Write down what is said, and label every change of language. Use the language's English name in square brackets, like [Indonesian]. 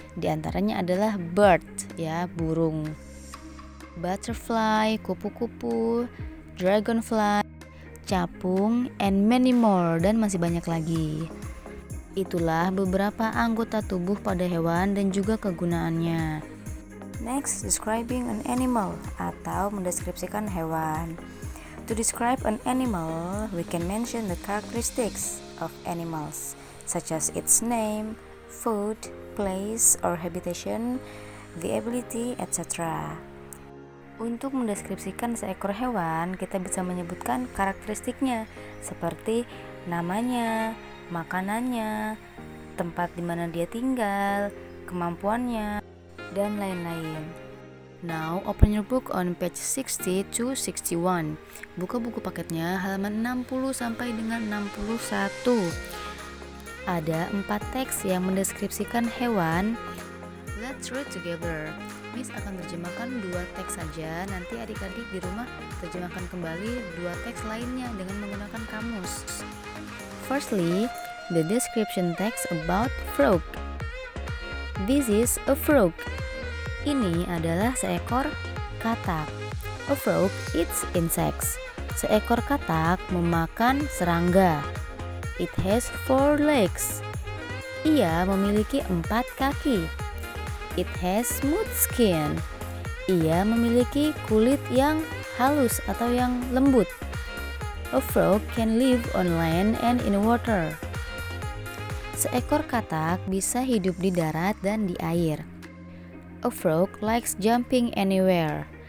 [Indonesian] Di antaranya adalah bird, ya, burung. Butterfly, kupu-kupu, dragonfly, capung, [English] and many more, [Indonesian] dan masih banyak lagi. Itulah beberapa anggota tubuh pada hewan dan juga kegunaannya. [English] Next, describing an animal [Indonesian] atau mendeskripsikan hewan. [English] To describe an animal, we can mention the characteristics of animals, such as its name, food, place or habitation, the ability, etc. [Indonesian] Untuk mendeskripsikan seekor hewan, kita bisa menyebutkan karakteristiknya, seperti namanya, makanannya, tempat di mana dia tinggal, kemampuannya, dan lain-lain. [English] Now, open your book on page 60 to 61. [Indonesian] Buka buku paketnya halaman 60 sampai dengan 61. Ada 4 teks yang mendeskripsikan hewan. [English] Let's read together. [Indonesian] Miss akan terjemahkan 2 teks saja. Nanti adik-adik di rumah terjemahkan kembali 2 teks lainnya dengan menggunakan kamus. [English] Firstly, the description text about frog. This is a frog. [Indonesian] Ini adalah seekor katak. [English] A frog eats insects. [Indonesian] Seekor katak memakan serangga. [English] It has 4 legs. [Indonesian] Ia memiliki 4 kaki. [English] It has smooth skin. [Indonesian] Ia memiliki kulit yang halus atau yang lembut. [English] A frog can live on land and in water. [Indonesian] Seekor katak bisa hidup di darat dan di air. [English] A frog likes jumping anywhere.